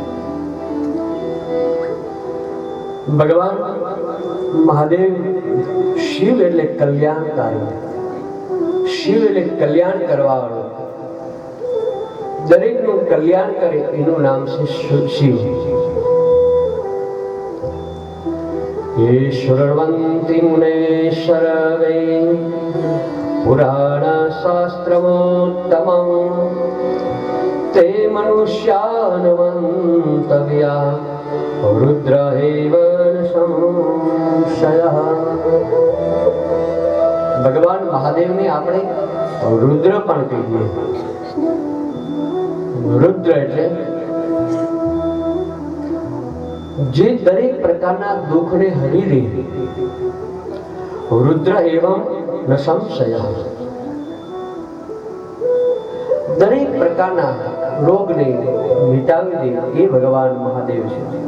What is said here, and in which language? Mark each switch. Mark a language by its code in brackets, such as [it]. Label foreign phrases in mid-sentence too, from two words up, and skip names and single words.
[gu] ભગવાન મહાદેવ શિવ એટલે કલ્યાણકારી, શિવ એટલે કલ્યાણ કરવાવાળો, દરેકનું કલ્યાણ કરે એનું નામ છે શિવ. [sa] ये शृण्वन्ति मुनयः सर्वे पुराणशास्त्रमोत्तमं ते मनुष्यानुमन्तव्या रुद्र एव संशयः. [gu] ભગવાન મહાદેવને આપણે રુદ્ર પણ કહીએ. રુદ્ર એટલે જે દરેક પ્રકારના દુઃખને હરી લે, [sa] रुद्र एवं न संशय, [gu] દરેક પ્રકારના રોગને મિટાવી દે એ ભગવાન મહાદેવ છે.